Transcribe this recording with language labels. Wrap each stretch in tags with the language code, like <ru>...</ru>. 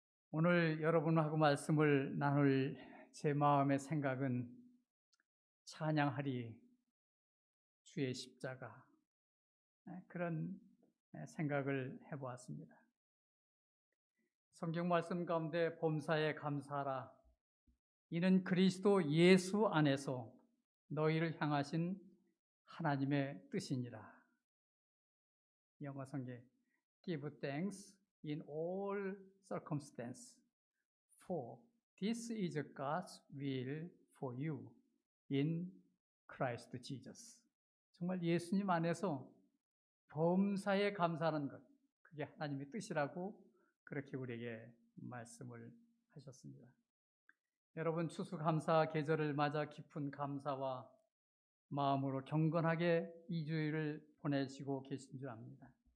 <ko>오늘 여러분하고 말씀을 나눌 제 마음의 생각은 찬양하리 주의 십자가, 그런 생각을 해보았습니다. 성경 말씀 가운데 범사에 감사하라, 이는 그리스도 예수 안에서 너희를 향하신 하나님의 뜻이니라. 영어 성경</ko> <en>Give thanks in all circumstances, for this is God's will for you in Christ Jesus.</en> <ko>정말 예수님 안에서 범사에 감사하는 것, 그게 하나님의 뜻이라고 그렇게 우리에게 말씀을 하셨습니다. 여러분, 추수감사 계절을 맞아 깊은 감사와 마음으로 경건하게 이 주일을 보내시고 계신 줄 압니다.</ko>